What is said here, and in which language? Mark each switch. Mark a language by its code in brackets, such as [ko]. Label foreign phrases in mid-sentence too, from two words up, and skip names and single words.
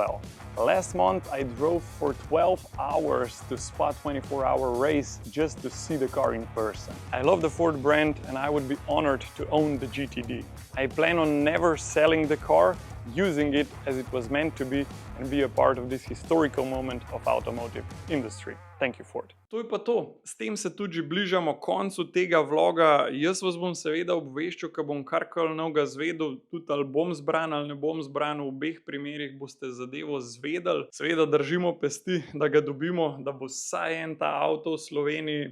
[en] Last month I drove for 12 hours to Spa 24-hour race just to see the car in person. I love the Ford brand and I would be honored to own the GTD. I plan on never selling the car, using it as it was meant to be and be a part of this historical moment of automotive industry. Thank you, Ford. [sl] To je pa to. S tem se tudi že bližamo koncu tega vloga. Jaz vas bom seveda obveščal, ko bom karkoli novega zvedel, tudi ali bom zbran ali ne bom zbran, v obeh primerih boste zadevo zvedeli. Seveda držimo pesti, da ga dobimo, da bo vsaj en ta avto v Sloveniji.